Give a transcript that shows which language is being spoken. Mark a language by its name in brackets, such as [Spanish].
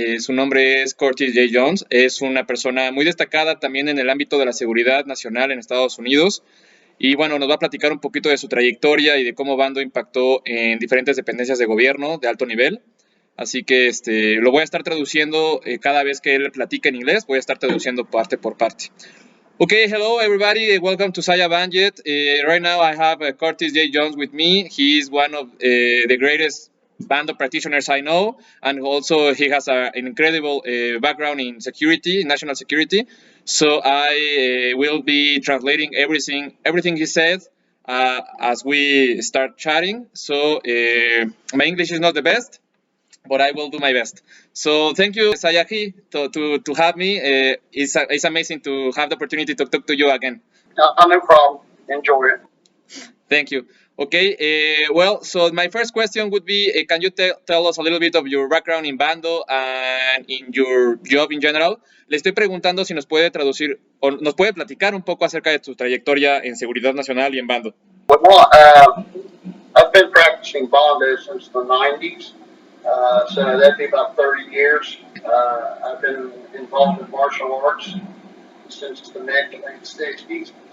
[Spanish] Su nombre es Curtis Jayjohn. Es una persona muy destacada también en el ámbito de la seguridad nacional en Estados Unidos. Y bueno, nos va a platicar un poquito de su trayectoria y de cómo Bando impactó en diferentes dependencias de gobierno de alto nivel. Así que lo voy a estar traduciendo cada vez que él platique en inglés, voy a estar traduciendo parte por parte. [English] Okay, hello everybody, welcome to Banjet. Right now I have Curtis Jayjohn with me. He is one of the greatest Bando practitioners I know, and also he has an incredible background in security, national security. So I will be translating everything he said as we start chatting. So my English is not the best, but I will do my best. So thank you, Sayaji, to have me. It's amazing to have the opportunity to talk to you again. No problem. Enjoy it. Thank you. Okay, well, so my first question would be, can you tell us a little bit of your background in Bando and in your job in general? [Spanish] Le estoy preguntando si nos puede traducir o nos puede platicar un poco acerca de su trayectoria en seguridad nacional y en Bando. [English] Well, I've been practicing Bando since the 90s, so that'd be about 30 years. I've been involved in martial arts since the mid to late 60s.